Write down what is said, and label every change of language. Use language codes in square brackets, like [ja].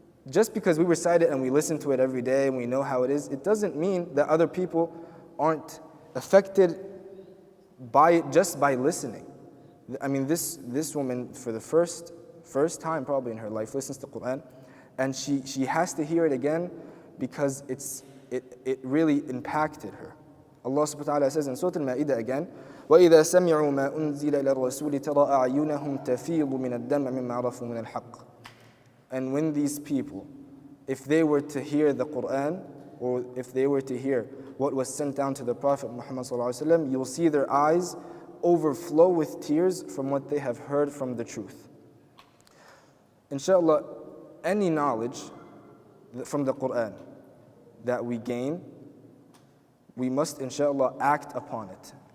[en] Just because we recite it and we listen to it every day and we know how it is, it doesn't mean that other people aren't affected by it just by listening. I mean, this woman, for the first time probably in her life, listens to Quran, and she has to hear it again because it really impacted her. Allah subhanahu wa ta'ala says in Surah Al-Ma'idah again, [ar] وَإِذَا سَمِعُوا مَا أُنزِلَ إِلَى الرَّسُولِ تَرَى أَعْيُنَهُمْ تَفِيضُ مِنَ الدَّمْعِ مِمَّا عَرَفُوا مِنَ الْحَقِّ. [en] And when these people, if they were to hear the Quran, or if they were to hear what was sent down to the Prophet Muhammad ﷺ, you'll see their eyes overflow with tears from what they have heard from the truth. Inshallah, any knowledge from the Quran that we gain, we must inshallah act upon it.